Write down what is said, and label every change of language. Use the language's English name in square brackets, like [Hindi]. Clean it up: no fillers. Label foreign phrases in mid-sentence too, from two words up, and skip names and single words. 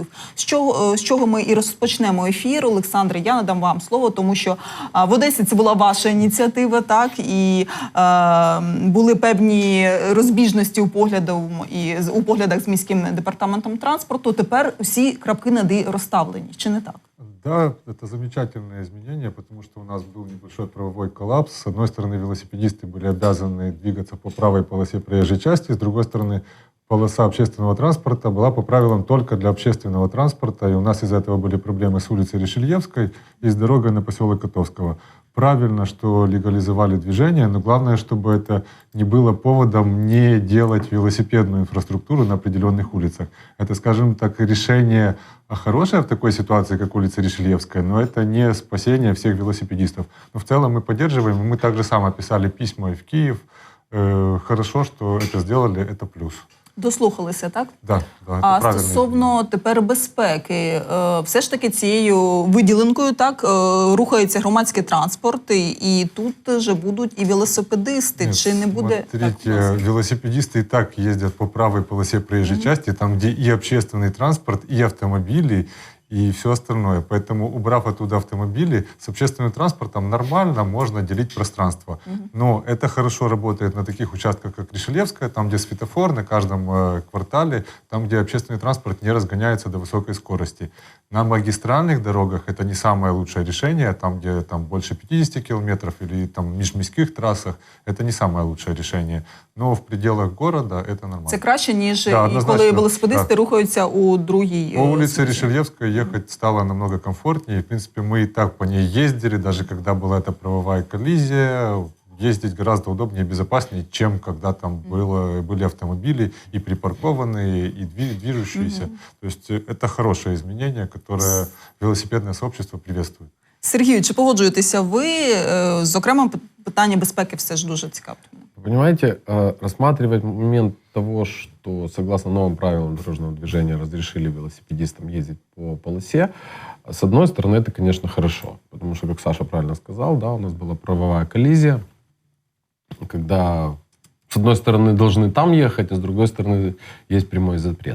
[Ukrainian] З чого ми і розпочнемо ефір. Олександре, я надам вам слово, тому що в Одесі це була ваша ініціатива, так? І були певні розбіжності у поглядах з міським департаментом транспорту. Тепер всі крапки над «і» розставлені. Чи не так? [Russian] Да, это замечательное изменение, потому что у нас был небольшой правовой коллапс. С одной стороны, велосипедисты были обязаны двигаться по правой полосе проезжей части, с другой стороны, полоса общественного транспорта была по правилам только для общественного транспорта, и у нас из-за этого были проблемы с улицей Ришельевской и с дорогой на поселок Котовского. Правильно, что легализовали движение, но главное, чтобы это не было поводом не делать велосипедную инфраструктуру на определенных улицах. Это, скажем так, решение хорошее в такой ситуации, как улица Ришельевская, но это не спасение всех велосипедистов. Но в целом мы поддерживаем, и мы также само писали письма и в Киев. Хорошо, что это сделали, это плюс. [Ukrainian] Дослухалися, так? [Russian] Да, [Ukrainian] а стосовно тепер безпеки, все ж таки цією виділенкою так рухається громадський транспорт, і тут же будуть і велосипедисти. [Russian] Нет, [Ukrainian] чи не буде [Russian] смотрите, [Ukrainian] так? [Russian] Велосипедисты и так ездят по правой полосе проезжей части, там, где и общественный транспорт, и автомобили, и все остальное. Поэтому, убрав оттуда автомобили, с общественным транспортом нормально можно делить пространство. Но это хорошо работает на таких участках, как Ришельевская, там, где светофор на каждом квартале, там, где общественный транспорт не разгоняется до высокой скорости. На магистральных дорогах это не самое лучшее решение, там, где там, больше 50 километров или там, межміських трассах, это не самое лучшее решение. Но в пределах города это нормально. [Ukrainian] Це краще, ніж [Russian] Да, [Ukrainian] коли велосипедисти рухаються у другій. [Russian] По улице Ришельевской ехать стало намного комфортнее. В принципе, мы и так по ней ездили, даже когда была эта правовая коллизия. Ездить гораздо удобнее и безопаснее, чем когда там были автомобили и припаркованные, и движущиеся. То есть это хорошее изменение, которое велосипедное сообщество приветствует. [Ukrainian] Сергію, чи погоджуєтеся ви? Зокрема, питання безпеки все ж дуже цікаве. [Russian] Понимаете, рассматривать момент того, что согласно новым правилам дорожного движения разрешили велосипедистам ездить по полосе, с одной стороны, это, конечно, хорошо. Потому что, как Саша правильно сказал, да, у нас была правовая коллизия, когда с одной стороны должны там ехать, а с другой стороны есть прямой запрет.